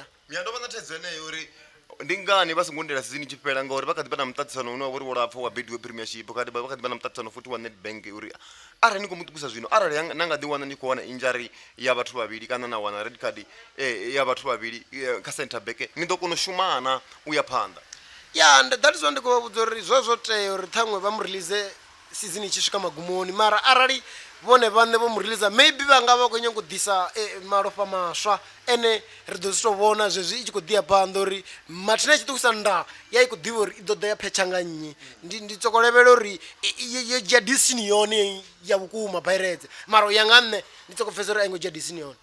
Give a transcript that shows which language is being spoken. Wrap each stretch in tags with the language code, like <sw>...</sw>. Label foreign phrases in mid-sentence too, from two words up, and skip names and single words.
<ve>ya ndo vha na thaidzo yeneyo uri ndi ngani vha songo ndela season i tshi fhela ngauri vha kha ḓi vha na muṱaṱisano une wa vha uri wo lapfha wa Betway Premiership kha ḓi vha na muṱaṱisano futhi wa Nedbank uri arali ni khou mu ṱuwisa zwino arali na nga ḓi wana ni khou wana injury ya vhathu vhavhili kana na wana</ve> <en>red card</en> <ve>ya vhathu vhavhili kha</ve> <en>center back</en> <ve>ni ḓo kona u shumana u ya phanḓa ya</ve> <en>that is why</en> <ve>ndi khou vha vhudza uri zwo tea uri ṱhaṅwe vha mu release season i tshi swika magumoni mara arali vhone vhaṋe vho mu release maybe vha nga vha khou nyanga u ḓisa malofha maswa ene ri ḓo zwi tou vhona zwezwi i tshi khou ḓi ya phanḓa uri mathina i tshi ṱuwisa nda ya i khou ḓivha uri i ḓo ḓa ya phetsha nga nnyi ndi tsoko levhela uri yo dzhia disini yone ya vhukuma Pirates mara u ya nga nṋe ndi tsoko pfesa uri a i ngo dzhia disini yone</ve>